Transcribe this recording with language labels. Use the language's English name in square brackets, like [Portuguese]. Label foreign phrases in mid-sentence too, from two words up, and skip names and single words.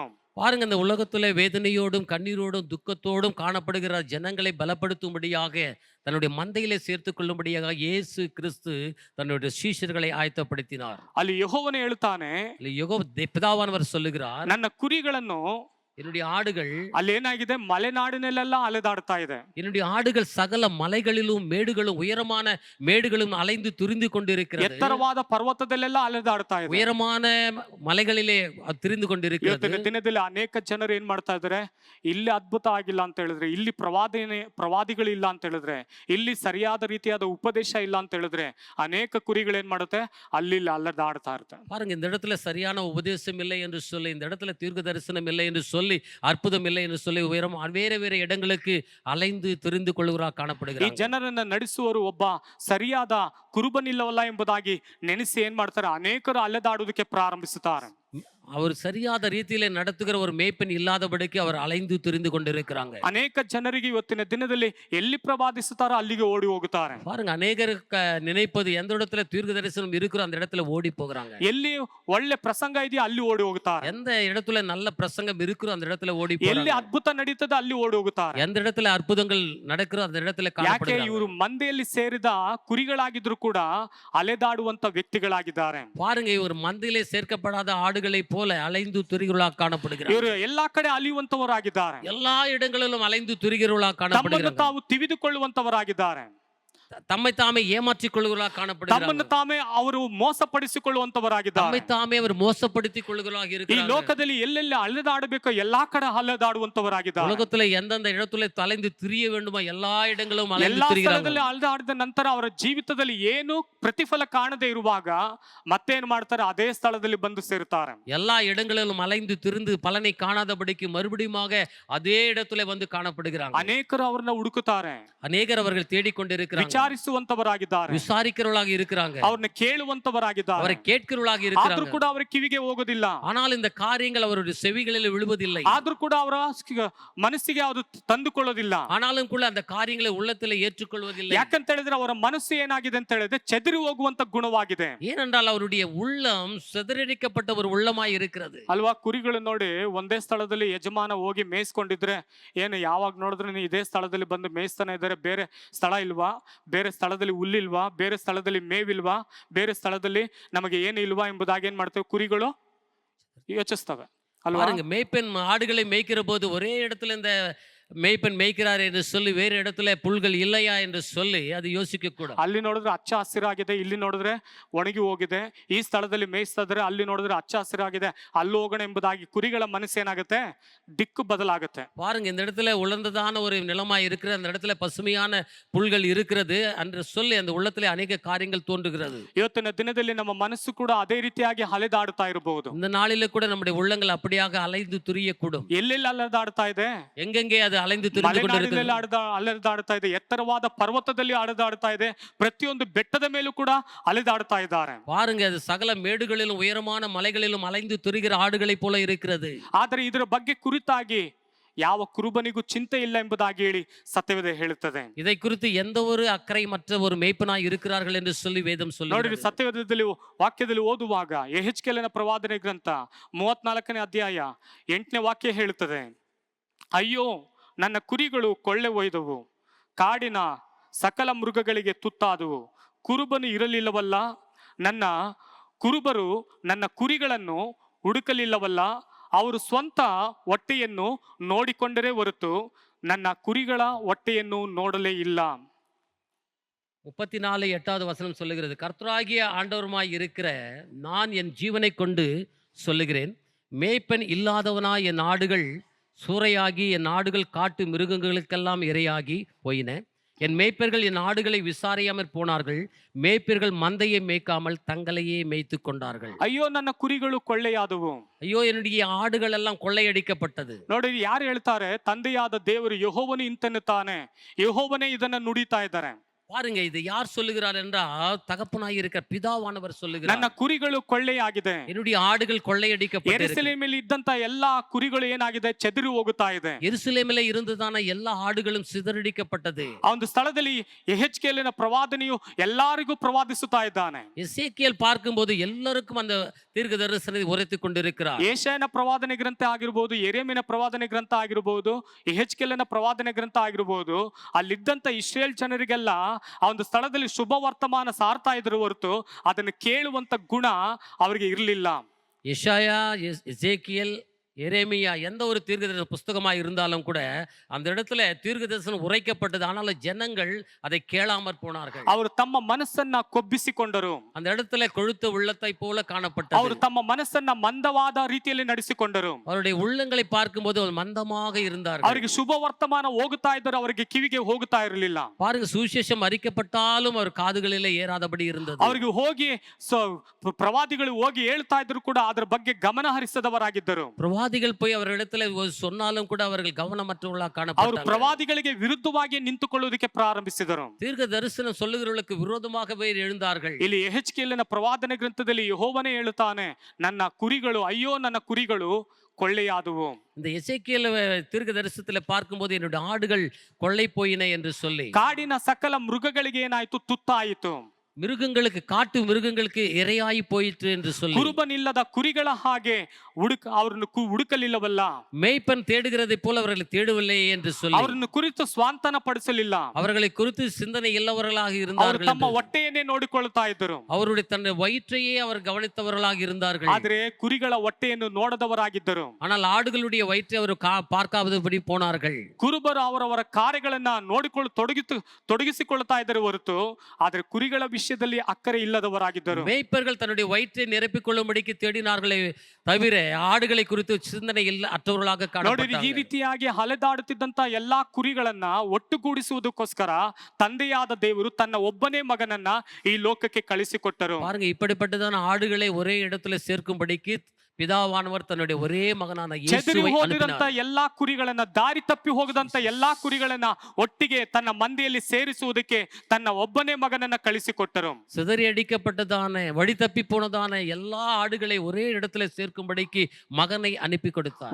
[Tamil] பாருங்க, இந்த உலகத்துல வேதனையோடும் கண்ணீரோடும் துக்கத்தோடும் காணப்படுகிற ஜனங்களை பலப்படுத்தும்படியாக தன்னுடைய மந்தையிலே சேர்த்து கொள்ளும்படியாக இயேசு கிறிஸ்து தன்னுடைய சீஷர்களை ஆயத்தப்படுத்தினார். [Kannada] ಅಲ್ಲಿ ಯೆಹೋವನೇ ಹೇಳ್ತಾನೆ, [Tamil] பிதாவானவர் சொல்லுகிறார், [Kannada] ನನ್ನ ಕುರಿಗಳನ್ನು, [Tamil] என்னுடைய ஆடுகள், [Kannada] ಅಲ್ಲಿ ಏನಾಗಿದೆ, ಮಲೆನಾಡಿನಲ್ಲೆಲ್ಲ ಅಲೆದಾಡ್ತಾ ಇದೆ. [Tamil] என்னுடைய ஆடுகள் சகல மலைகளிலும் மேடுகளும் உயரமான மேடுகளும் அலைந்து திரிந்து கொண்டிருக்கிறது. [Kannada] ಎತ್ತರವಾದ ಪರ್ವತದಲ್ಲೆಲ್ಲ ಅಲೆದಾಡ್ತಾ ಇದೆ. [Tamil] உயரமான மலைகளிலே திரிந்து கொண்டிருக்கிறது. [Kannada] ಇವತ್ತಿನ ದಿನದಲ್ಲಿ ಅನೇಕ ಜನರು ಏನ್ ಮಾಡ್ತಾ ಇದಾರೆ, ಇಲ್ಲಿ ಅದ್ಭುತ ಆಗಿಲ್ಲ ಅಂತ ಹೇಳಿದ್ರೆ, ಇಲ್ಲಿ ಪ್ರವಾದಿಗಳಿಲ್ಲ ಅಂತ ಹೇಳಿದ್ರೆ, ಇಲ್ಲಿ ಸರಿಯಾದ ರೀತಿಯಾದ ಉಪದೇಶ ಇಲ್ಲ ಅಂತ ಹೇಳಿದ್ರೆ, ಅನೇಕ ಕುರಿಗಳು ಏನ್ ಮಾಡುತ್ತೆ, ಅಲ್ಲಿ ಅಲೆದಾಡ್ತಾ ಇರುತ್ತೆ. [Tamil] பாருங்க, இந்த இடத்துல சரியான உபதேசம் இல்லை என்று சொல்லி, இந்த இடத்துல தீர்க்க தரிசனம் இல்லை என்று சொல்லி, அற்புதம் இல்லை என்று சொல்லி உயரம் வேற இடங்களுக்கு அலைந்து திரிந்து கொள்ளுகிறார் [Kannada] ಈ [Tamil] காணப்படுகிறார். [Kannada] ಜನರನ್ನ ನಡೆಸುವರು ಒಬ್ಬ ಸರಿಯಾದ ಕುರುಬನಿಲ್ಲವಲ್ಲ ಎಂಬುದಾಗಿ ನೆನೆಸಿ ಏನ್ ಮಾಡ್ತಾರೆ, ಅನೇಕರು ಅಲೆದಾಡುವುದಕ್ಕೆ ಪ್ರಾರಂಭಿಸುತ್ತಾರೆ. [Tamil] அவர் சரியாத ரீதியில நடத்துகிற ஒரு மேய்ப்பன் இல்லாதபடிக்கு அவர் அலைந்து திரிந்து கொண்டிருக்கிறாங்க. [Kannada] ಅನೇಕ ಜನರಿಗೆ ಇವತ್ತಿನ ದಿನದಲ್ಲಿ ಎಲ್ಲಿ ಪ್ರವಾದಿಸುತ್ತಾರೋ ಅಲ್ಲಿಗೆ ಓಡಿ ಹೋಗುತ್ತಾರೆ. [Tamil] பாருங்க, அநேகர் நினைப்பது எந்த இடத்துல தீர்க்க தரிசனம் இருக்கிறோ அந்த இடத்துல ஓடி போகிறாங்க. [Kannada] ಎಲ್ಲಿ ಒಳ್ಳೆ ಪ್ರಸಂಗ ಇದೆಯೋ ಅಲ್ಲಿ ಓಡಿ ಹೋಗುತ್ತಾರೆ. [Tamil] எந்த இடத்துல நல்ல பிரசங்கம் இருக்கிறோ அந்த இடத்துல ஓடி [Kannada] ಎಲ್ಲಿ [Tamil] போறாங்க. [Kannada] ಅದ್ಭುತ ನಡೀತದೆ ಅಲ್ಲಿ ಓಡಿ ಹೋಗುತ್ತಾರೆ. [Tamil] எந்த இடத்துல ಅற்புதங்கள் நடக்கிறோ அந்த இடத்துல [Kannada] ಯಾಕೆ? [Tamil] காணப்படுகிறாங்க. [Kannada] ಇವರು ಮಂದೆಯಲ್ಲಿ ಸೇರಿದ ಕುರಿಗಳಾಗಿದ್ರು ಕೂಡ ಅಲೆದಾಡುವಂತ ವ್ಯಕ್ತಿಗಳಾಗಿದ್ದಾರೆ. [Tamil] பாருங்க, இவர் மந்தையிலே சேர்க்கப்படாத ஆடுகளை போல அலைந்து துரிகிறவர்களாக காணப்படுகிறார். [Kannada] ಇವರು ಎಲ್ಲಾ ಕಡೆ ಅಲಿಯುವಂತವರಾಗಿದ್ದಾರೆ. [Tamil] எல்லா இடங்களிலும் அலைந்து துரிகிறவர்களாக [Kannada] ತಮ್ಮನ್ನು [Tamil] காணப்படுகிறார்கள். [Kannada] ತಾವು ತಿವಿದುಕೊಳ್ಳುವಂತವರಾಗಿದ್ದಾರೆ. [Tamil] தம்மை தாமே ஏமாற்றிக் கொள்கிறவர்களாக [Kannada] ತಮ್ಮನ್ನು [Tamil] காணப்படுகிறார்கள். [Kannada] ತಾಮೇ ಅವರು ಮೋಸಪಡಿಸಿಕೊಳ್ಳುವಂತವರಾಗಿದ್ದಾರೆ. [Tamil] தம்மை தாமே அவர் மோசப்படுத்திக் கொள்கிறவர்களாக [Kannada] ಈ [Tamil] இருக்கிறார்கள். [Kannada] ಲೋಕದಲ್ಲಿ ಎಲ್ಲೆಲ್ಲಿ ಅಲೆದಾಡಬೇಕೋ ಎಲ್ಲಾ ಕಡೆ ಅಲೆದಾಡುವಂತವರಾಗಿದ್ದಾರೆ. [Tamil] உலகத்துல எந்தெந்த இடத்துல தலைந்து திரிய வேண்டுமோ எல்லா இடங்களும் அலைந்து [Kannada] ಎಲ್ಲಾ [Tamil] திரிகிறார்கள். [Kannada] ಸ್ಥಳದಲ್ಲಿ ಅಲೆದಾಡಿದ ನಂತರ ಅವರ ಜೀವಿತದಲ್ಲಿ ಏನು ಪ್ರತಿಫಲ ಕಾಣದೇ ಇರುವಾಗ ಮತ್ತೇನ್ ಮಾಡ್ತಾರೆ, ಅದೇ ಸ್ಥಳದಲ್ಲಿ ಬಂದು ಸೇರುತ್ತಾರೆ. [Tamil] எல்லா இடங்களிலும் அலைந்து திரிந்து பலனை காணாதபடிக்கு மறுபடியும் அதே இடத்துல வந்து காணப்படுகிறாங்க. [Kannada] ಅನೇಕರು ಅವ್ರನ್ನ ಹುಡುಕುತ್ತಾರೆ, [Tamil] அநேகர் அவர்கள் தேடிக்கொண்டிருக்கிறாங்க, [Kannada] ವಿಚಾರಿಸುವಂತವರಾಗಿದ್ದಾರೆ, [Tamil] விசாரிக்கிறவர்களாக இருக்கிறாங்க, [Kannada] ಅವ್ರನ್ನ ಕೇಳುವಂತವರಾಗಿದ್ದಾರೆ. [Tamil] அவரை கேட்கிறவர்களாக [Kannada] ಆದ್ರೂ [Tamil] இருக்கிறாங்க. [Kannada] ಕೂಡ ಅವರ ಕಿವಿಗೆ ಹೋಗೋದಿಲ್ಲ. [Tamil] ஆனால் இந்த காரியங்கள் அவருடைய செவிகளில் விழுவதில்லை. [Kannada] ಆದ್ರೂ ಕೂಡ ಅವರ ಮನಸ್ಸಿಗೆ ಅದು ತಂದುಕೊಳ್ಳೋದಿಲ್ಲ. [Tamil] ஆனாலும் கூட அந்த காரியங்களை உள்ளத்துல ஏற்றுக்கொள்வதில்லை. [Kannada] ಯಾಕಂತ ಹೇಳಿದ್ರೆ ಅವರ ಮನಸ್ಸು ಏನಾಗಿದೆ ಅಂತ ಹೇಳಿದ್ರೆ ಚೆದರಿ ಹೋಗುವಂತ ಗುಣವಾಗಿದೆ. [Tamil] ஏனென்றால் அவருடைய உள்ளம் சிதறடிக்கப்பட்ட ஒரு உள்ளமாய் இருக்கிறது. [Kannada] ಅಲ್ವಾ? ಕುರಿಗಳು ನೋಡಿ ಒಂದೇ ಸ್ಥಳದಲ್ಲಿ ಯಜಮಾನ ಹೋಗಿ ಮೇಯಿಸ್ಕೊಂಡಿದ್ರೆ ಏನು, ಯಾವಾಗ ನೋಡಿದ್ರೆ ನೀವು ಇದೇ ಸ್ಥಳದಲ್ಲಿ ಬಂದು ಮೇಯಿಸ್ತಾನೆ ಇದ್ದಾರೆ, ಬೇರೆ ಸ್ಥಳ ಇಲ್ವಾ, ಬೇರೆ ಸ್ಥಳದಲ್ಲಿ ಹುಲ್ಲಿಲ್ವಾ, ಬೇರೆ ಸ್ಥಳದಲ್ಲಿ ಮೇವಿಲ್ವಾ, ಬೇರೆ ಸ್ಥಳದಲ್ಲಿ ನಮಗೆ ಏನು ಇಲ್ವಾ ಎಂಬುದಾಗಿ ಏನ್ ಮಾಡ್ತೇವೆ, ಕುರಿಗಳು ಯೋಚಿಸ್ತವೆ ಅಲ್ವಾ? [Tamil] பாருங்க, மேய்ப்பன் ஆடுகளை மேய்க்கிற போது ஒரே இடத்துல இந்த மேய்ப்பன் மேய்க்கிறார் என்று சொல்லி வேறு இடத்துல புல்கள் இல்லையா என்று சொல்லி அது யோசிக்க கூட. [Kannada] ಅಲ್ಲಿ ನೋಡಿದ್ರೆ ಹಚ್ಚ ಹಸಿರಾಗಿದೆ, ಇಲ್ಲಿ ನೋಡಿದ್ರೆ ಒಣಗಿ ಹೋಗಿದೆ. ಈ ಸ್ಥಳದಲ್ಲಿ ಮೇಯಿಸ್ತಾ ಇದ್ರೆ, ಅಲ್ಲಿ ನೋಡಿದ್ರೆ ಹಚ್ಚ ಹಸಿರಾಗಿದೆ, ಅಲ್ಲಿ ಹೋಗೋಣ ಎಂಬುದಾಗಿ ಕುರಿಗಳ ಮನಸ್ಸೇನಾಗುತ್ತೆ, ದಿಕ್ಕು ಬದಲಾಗುತ್ತೆ. [Tamil] பாருங்க, இந்த இடத்துல உலர்ந்ததான ஒரு நிலமாய் இருக்கிற அந்த இடத்துல பசுமையான புல்கள் இருக்கிறது என்று சொல்லி அந்த உள்ளத்திலே அநேக காரியங்கள் தோன்றுகிறது. [Kannada] ಇವತ್ತಿನ ದಿನದಲ್ಲಿ ನಮ್ಮ ಮನಸ್ಸು ಕೂಡ ಅದೇ ರೀತಿಯಾಗಿ ಅಲೆದಾಡ್ತಾ ಇರಬಹುದು. [Tamil] இந்த நாளில கூட நம்முடைய உள்ளங்கள் அப்படியாக அலைந்து திரியக்கூடும். [Kannada] ಎಲ್ಲೆಲ್ಲಿ ಅಲೆದಾಡ್ತಾ ಇದೆ? [Tamil] எங்கெங்கே அது அலைந்து திரிந்து கொண்டிருக்கிறது. [Kannada] ಅಲೆದಾಡ್ತಾ ಇದೆ, ಎತ್ತರವಾದ ಪರ್ವತದಲ್ಲಿ ಅಲೆದಾಡ್ತಾ ಇದೆ, ಪ್ರತಿಯೊಂದು ಬೆಟ್ಟದ ಮೇಲೂ ಕೂಡ ಅಲೆದಾಡ್ತಾ ಇದ್ದಾರೆ. [Tamil] பாருங்க, அது சகல மேடுகளிலும் உயரமான மலைகளிலும் அலைந்து திரிகிற ஆடுகளைப் போல இருக்கிறது. [Kannada] ಆದರೆ ಇದರ ಬಗ್ಗೆ ಕುರಿತಾಗಿ ಯಾವ ಕುರುಬನಿಗೂ ಚಿಂತೆ ಇಲ್ಲ ಎಂಬುದಾಗಿ ಹೇಳಿ ಸತ್ಯವೇದ ಹೇಳುತ್ತದೆ. [Tamil] இதை குறித்து எந்த ஒரு அக்கறை மற்ற ஒரு மேய்ப்பனாய் இருக்கிறார்கள் என்று சொல்லி வேதம் [Kannada] ನೋಡಿರಿ, [Tamil] சொல்லுகிறது. [Kannada] ಸತ್ಯವೇದದಲ್ಲಿ ವಾಕ್ಯದಲ್ಲಿ ಓದುವಾಗ ಯೆಹೆಜ್ಕೇಲನ ಪ್ರವಾದನೆ ಗ್ರಂಥ 34ನೇ ಅಧ್ಯಾಯ 8ನೇ ವಾಕ್ಯ ಹೇಳುತ್ತದೆ, ಅಯ್ಯೋ ನನ್ನ ಕುರಿಗಳು ಕೊಳ್ಳೆ ಒಯ್ದವು, ಕಾಡಿನ ಸಕಲ ಮೃಗಗಳಿಗೆ ತುತ್ತಾದವು, ಕುರುಬನು ಇರಲಿಲ್ಲವಲ್ಲ, ನನ್ನ ಕುರುಬರು ನನ್ನ ಕುರಿಗಳನ್ನು ಹುಡುಕಲಿಲ್ಲವಲ್ಲ, ಅವರು ಸ್ವಂತ ಹೊಟ್ಟೆಯನ್ನು ನೋಡಿಕೊಂಡರೆ ಹೊರತು ನನ್ನ ಕುರಿಗಳ ಹೊಟ್ಟೆಯನ್ನು ನೋಡಲೇ ಇಲ್ಲ. [Tamil] 34:8வது வசனம் சொல்லுகிறது, கர்த்தராகிய ஆண்டவருமாய் இருக்கிற நான் என் ஜீவனை கொண்டு சொல்லுகிறேன், மேய்ப்பன் இல்லாதவனாய் என் ஆடுகள் சூறையாகி என் ஆடுகள் காட்டு மிருகங்களுக்கெல்லாம் இரையாகி போயின. என் மேய்ப்பர்கள் என் ஆடுகளை விசாரியாமற் போனார்கள், மேய்ப்பர்கள் மந்தையை மேய்க்காமல் தங்களையே மேய்த்து கொண்டார்கள். [Kannada] ಅಯ್ಯೋ ನನ್ನ ಕುರಿಗಳು ಕೊಳ್ಳೆಯಾದವು. [Tamil] ஐயோ, என்னுடைய ஆடுகள் எல்லாம் கொள்ளையடிக்கப்பட்டது. [Kannada] ನೋಡಿ, ಯಾರು ಹೇಳ್ತಾರೆ? ತಂದೆಯಾದ ದೇವರು ಯೆಹೋವನು ಇಂತೆನ್ನುತ್ತಾನೆ, ಯೆಹೋವನೇ ಇದನ್ನ ನುಡಿತಾ ಇದ್ದಾರೆ. [Tamil] பாருங்க, இது யார் சொல்லுகிறார் என்றால் தகப்பனாய் இருக்கிற பிதாவானவர் சொல்லுகிறார். [Kannada] ನನ್ನ ಕುರಿಗಳು ಕೊಳ್ಳೆಯಾಗಿದೆ, [Tamil] என்னுடைய ஆடுகள் கொள்ளையடிக்கப்பட்டது. [Kannada] ಯೆರೂಸಲೇಮಿನಲ್ಲಿ ಇದ್ದಂತ ಎಲ್ಲಾ ಕುರಿಗಳು ಏನಾಗಿದೆ, ಚೆದರಿ ಹೋಗುತ್ತಾ ಇದೆ. [Tamil] எருசலேமிலே இருந்ததான எல்லா ஆடுகளும் சிதறடிக்கப்பட்டது. [Kannada] ಆ ಒಂದು ಸ್ಥಳದಲ್ಲಿ ಯೆಹೆಜ್ಕೇಲನ ಪ್ರವಾದನೆಯು ಎಲ್ಲರಿಗೂ ಪ್ರವಾದಿಸುತ್ತಾ ಇದ್ದಾನೆ. [Tamil] எசேக்கியேல் பார்க்கும்போது ಎಲ್ಲರಿಗೂ அந்த தீர்க்க தரிசனத்தை உரைத்துக் கொண்டிருக்கிறார். [Kannada] ಯೆಶಾಯನ ಪ್ರವಾದನೆ ಗ್ರಂಥ ಆಗಿರಬಹುದು, ಯೆರೆಮೀಯನ ಪ್ರವಾದನೆ ಗ್ರಂಥ ಆಗಿರಬಹುದು, ಯೆಹೆಜ್ಕೇಲನ ಪ್ರವಾದನೆ ಗ್ರಂಥ ಆಗಿರಬಹುದು, ಅಲ್ಲಿದ್ದಂತ ಇಸ್ರೇಲ್ ಜನರಿಗೆಲ್ಲ ಆ ಒಂದು ಸ್ಥಳದಲ್ಲಿ ಶುಭ ವರ್ತಮಾನ ಸಾರ್ತಾ ಇದ್ರು ಹೊರತು ಅದನ್ನು ಕೇಳುವಂತ ಗುಣ ಅವರಿಗೆ ಇರಲಿಲ್ಲ. [Tamil] எசாயா, எசேக்கியேல், எரேமியா எந்த ஒரு தீர்க்கதரிசன புஸ்தகமாக இருந்தாலும் கூட அந்த இடத்துல தீர்க்கதரிசனம் உரைக்கப்பட்டது. ஆனாலும் ஜனங்கள் அதை கேளாமற் போனார்கள். [Kannada] ಅವರು ತಮ್ಮ ಮನಸ್ಸನ್ನ ಕೊಬ್ಬಿಸಿಕೊಂಡರು. [Tamil] அந்த இடத்துல கொழுத்த உள்ளத்தை போல காணப்பட்டது. [Kannada] ಅವರು ತಮ್ಮ ಮನಸ್ಸನ್ನ ಮಂದವಾದ ರೀತಿಯಲ್ಲಿ ನಡೆಸಿಕೊಂಡರು. [Tamil] அவருடைய உள்ளங்களை பார்க்கும்போது அவர் மந்தமாக இருந்தார்கள். [Kannada] ಅವರಿಗೆ ಶುಭ ವರ್ತಮಾನ ಹೋಗುತ್ತಾ ಇದ್ದರು, ಅವರಿಗೆ ಕಿವಿಗೆ ಹೋಗುತ್ತಾ ಇರಲಿಲ್ಲ. [Tamil] பாருங்க, சுவிசேஷம் அறிக்கப்பட்டாலும் அவர் காதுகளிலே ஏறாதபடி இருந்தது. [Kannada] ಅವರಿಗೆ ಹೋಗಿ ಪ್ರವಾದಿಗಳು ಹೋಗಿ ಹೇಳ್ತಾ ಇದ್ರು ಕೂಡ ಅದರ ಬಗ್ಗೆ ಗಮನ ಹರಿಸದವರಾಗಿದ್ದರು. [Tamil] பிரவாதிகள் போய் அவர்களிடத்துல சொன்னாலும் கூட அவர்கள் கவனமற்றவர்களாக [Kannada] ಅವರು [Tamil] காணப்பட்டார்கள். [Kannada] ಪ್ರವಾದಿಗಳಿಗೆ ವಿರುದ್ಧವಾಗಿ ನಿಂತುಕೊಳ್ಳುವುದಕ್ಕೆ ಪ್ರಾರಂಭಿಸಿದರು. [Tamil] தீர்க்க தரிசனம் சொல்லுகிறவர்களுக்கு விரோதமாகவே எழுந்தார்கள். [Kannada] ಇಲ್ಲಿ ಯೆಹೆಜ್ಕೇಲನ ಪ್ರವಾದನೆ ಗ್ರಂಥದಲ್ಲಿ ಯೆಹೋವನೇ ಹೇಳುತ್ತಾನೆ, ನನ್ನ ಕುರಿಗಳು, ಅಯ್ಯೋ ನನ್ನ ಕುರಿಗಳು ಕೊಳ್ಳೆಯಾದವು. [Tamil] இந்த எசேக்கியேல் தீர்க்க தரிசனத்துல பார்க்கும்போது என்னுடைய ஆடுகள் கொள்ளை போயின என்று சொல்லி, [Kannada] ಕಾಡಿನ ಸಕಲ ಮೃಗಗಳಿಗೆ ಏನಾಯ್ತು, ತುತ್ತಾಯಿತು. [Tamil] மிருகங்களுக்கு, காட்டு மிருகங்களுக்கு இரையாയി போயிற்று என்று சொல்லி, [Kannada] ಕುರುಬನಿಲ್ಲದ ಕುರಿಗಳ ಹಾಗೆ ಅವರನ್ನು ಹುಡುಕಲಿಲ್ಲವಲ್ಲ, [Tamil] மேய்ப்பன் தேடுகிறதை போல அவர்களை தேடவில்லை என்று சொல்லி, [Kannada] ಅವರನ್ನು ಕುರಿತು ಸ್ವಾಂತನ ಪಡಿಸಲಿಲ್ಲ. [Tamil] அவர்களை குறித்து சிந்தனை இல்லவர்களாக [Kannada] ಅವರು [Tamil] இருந்தார்கள். [Kannada] ತಮ್ಮ ಹೊಟ್ಟೆಯನ್ನೇ ನೋಡಿಕೊಳ್ತಾ ಇದ್ದರು. [Tamil] அவருடைய தன்னுடைய வயிற்றையே அவர் கவனித்தவர்களாக இருந்தார்கள். [Kannada] ಆದ್ರೆ ಕುರಿಗಳ ಹೊಟ್ಟೆಯನ್ನು ನೋಡದವರಾಗಿದ್ದರು. [Tamil] ஆனால் ஆடுகளுடைய வயிற்றை அவர் பார்க்காதபடி போனார்கள். [Kannada] ಕುರುಬರು ಅವರವರ ಕಾರ್ಯಗಳನ್ನ ತೊಡಗಿಸಿಕೊಳ್ತಾ ಇದ್ದರು ಹೊರತು ಆದ್ರೆ ಕುರಿಗಳ ವಿಷಯದಲ್ಲಿ ಅಕ್ಕರೆ ಇಲ್ಲದವರಾಗಿದ್ದರು. [Tamil] மேய்ப்பர்கள் தன்னுடைய வயிற்றை நிரப்பிக் கொள்ளும்படிக்கு தேடினார்களே தவிர ஆடுகளை குறித்து சிந்தனை அற்றவர்களாக [Kannada] ನೋಡಿ, ಈ [Tamil] காணப்பட்டார்கள். [Kannada] ರೀತಿಯಾಗಿ ಅಲೆದಾಡುತ್ತಿದ್ದಂತ ಎಲ್ಲಾ ಕುರಿಗಳನ್ನ ಒಟ್ಟುಗೂಡಿಸುವುದಕ್ಕೋಸ್ಕರ ತಂದೆಯಾದ ದೇವರು ತನ್ನ ಒಬ್ಬನೇ ಮಗನನ್ನ ಈ ಲೋಕಕ್ಕೆ ಕಳಿಸಿಕೊಟ್ಟರು. [Tamil] பாருங்க, இப்படிப்பட்டதான ஆடுகளை ஒரே இடத்துல சேர்க்கும்படிக்கு பிதாவானவர் தன்னுடைய ஒரே மகனான [Kannada] ಚೆದರಿ [Tamil] இயேசுவை [Kannada] ಹೋಗಿರಂತ [Tamil] அனுப்பினார். [Kannada] ಎಲ್ಲಾ ಕುರಿಗಳನ್ನ, ದಾರಿ ತಪ್ಪಿ ಹೋಗದಂತ ಎಲ್ಲಾ ಕುರಿಗಳನ್ನ ಒಟ್ಟಿಗೆ ತನ್ನ ಮಂದೆಯಲ್ಲಿ ಸೇರಿಸುವುದಕ್ಕೆ ತನ್ನ ಒಬ್ಬನೇ ಮಗನನ್ನ ಕಳಿಸಿಕೊಟ್ಟರು. [Tamil] சிதறி அடிக்கப்பட்டதான, வழி தப்பி போனதான எல்லா ஆடுகளை ஒரே இடத்துல சேர்க்கும்படிக்கு மகனை அனுப்பி கொடுத்தார்.